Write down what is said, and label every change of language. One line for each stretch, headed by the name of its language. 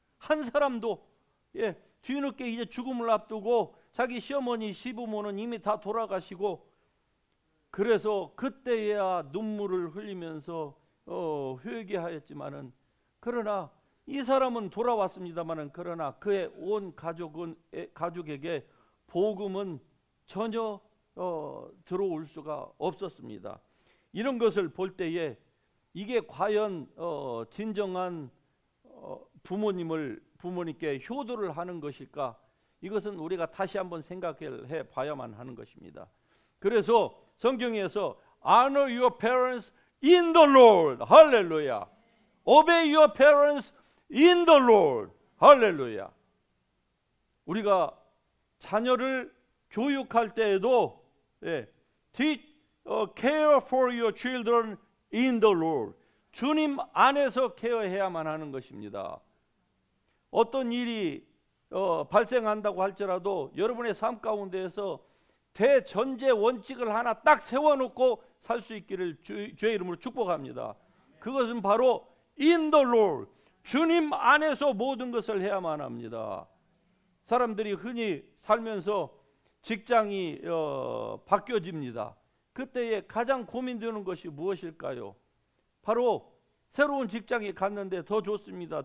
Korean: 한 사람도 뒤늦게 이제 죽음을 앞두고 자기 시어머니 시부모는 이미 다 돌아가시고, 그래서 그때야 눈물을 흘리면서 회개하였지만은, 그러나 이 사람은 돌아왔습니다만은 그러나 그의 온 가족에게 복음은 전혀 들어올 수가 없었습니다. 이런 것을 볼 때에 이게 과연 진정한 부모님께 효도를 하는 것일까? 이것은 우리가 다시 한번 생각해 봐야만 하는 것입니다. 그래서 성경에서
English: honor your parents in the Lord.
Korean: 할렐루야.
English: Obey your parents in the Lord.
Korean: 할렐루야. 우리가 자녀를 교육할 때에도
English: care for your children in the Lord.
Korean: 주님 안에서 케어해야만 하는 것입니다. 어떤 일이 발생한다고 할지라도 여러분의 삶 가운데에서 대전제 원칙을 하나 딱 세워놓고 살 수 있기를 주의 이름으로 축복합니다. 그것은 바로
English: in the Lord.
Korean: 주님 안에서 모든 것을 해야만 합니다. 사람들이 흔히 살면서 직장이 바뀌어집니다. 그때에 가장 고민되는 것이 무엇일까요? 바로 새로운 직장에 갔는데 더 좋습니다.